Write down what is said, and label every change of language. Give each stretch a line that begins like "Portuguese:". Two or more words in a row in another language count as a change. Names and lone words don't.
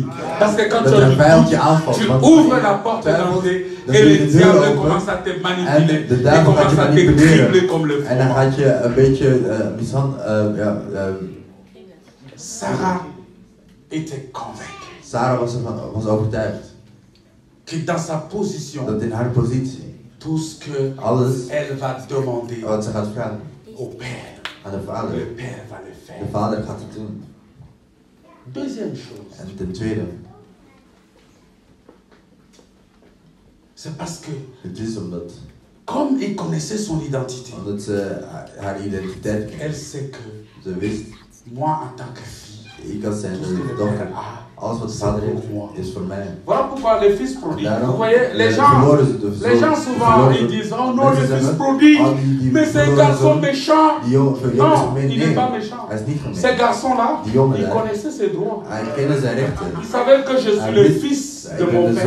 French: Parce que quand tu as le doute, tu ouvres la porte d'entrée et le diable commence à te manipuler. Il commence à te cribler comme le froment. Sarah était convaincue.
Dutch: Sarah was overtuigd.
French: que dans sa position,
Dutch: dat in haar positie,
French: tout ce que
Dutch: alles
French: elle va demander
Dutch: wat ze gaat vragen
French: au Père,
Dutch: aan de Vader,
French: le Père va le faire.
Dutch: de Vader gaat het doen.
French: Deuxième chose,
Dutch: En ten tweede,
French: c'est parce que
Dutch: het is omdat,
French: comme il connaissait son identité,
Dutch: omdat ze haar identiteit kent.
French: elle sait que
Dutch: Ze wist,
French: moi en tant que fille,
Dutch: ik als zijn
French: tout ce que le
Dutch: dochter,
French: Père a,
Dutch: alles wat de Vader heeft, is voor mij.
French: voilà pourquoi les fils prodiges,
Dutch: Daarom,
French: vous voyez, les gens souvent ils disent, oh non, le fils prodige, mais c'est un garçon méchant. Non, il n'est pas méchant. Ces garçons-là, ils connaissaient ses droits. Ils savaient que je suis le fils de mon père.